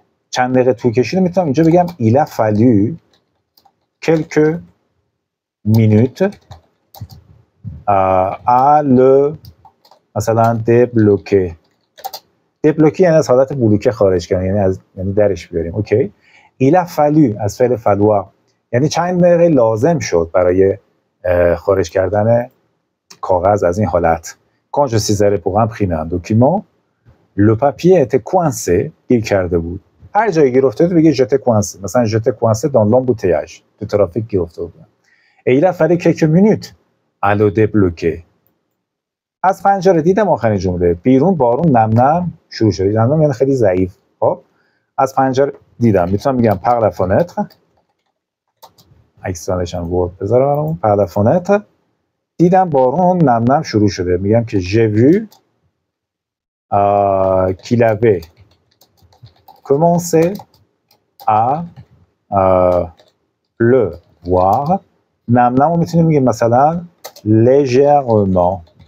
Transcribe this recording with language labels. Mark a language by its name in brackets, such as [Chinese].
[Persian] چند دقیقه طول کشید میتونم اینجا بگم [French] il a fallu quelques minutes à le [Persian] مثلا débloquer. débloquer یعنی از حالت بلوکه خارج کردن، یعنی درش بیاریم. اوکی. [French] il a fallu [Persian] از فعل falloir یعنی چند دقیقه لازم شد برای خارج کردن کاغذ از این حالت. [French] quand je suis allé pour imprimer un document le papier était coincé. [Persian] گیر کرده بود. هر جایی گیر افتاده بگید [French] j'étais coincé. مثلا j'étais coincé dans l'embouteillage. [Persian] تو ترافیک گیر افتاده بود. [French] et il a fallu quelques minutes à le débloquer. [Persian] از پنجره دیدم آخرین جمله بیرون بارون نم نم شروع شد. نم نم یعنی خیلی ضعیف. خب از پنجره دیدم، میتونم بگم [French] par la fenêtre. [Persian] اکسپلنیشن ورد بذارم برامون. [French] par la fenêtre [Persian] دیدم بارون نم نم شروع شده. [French] میگم که j'ai vu qu'il avait commencé à pleuvoir. [Persian] نم نم رو میتونیم بگیم مثلا légèrement.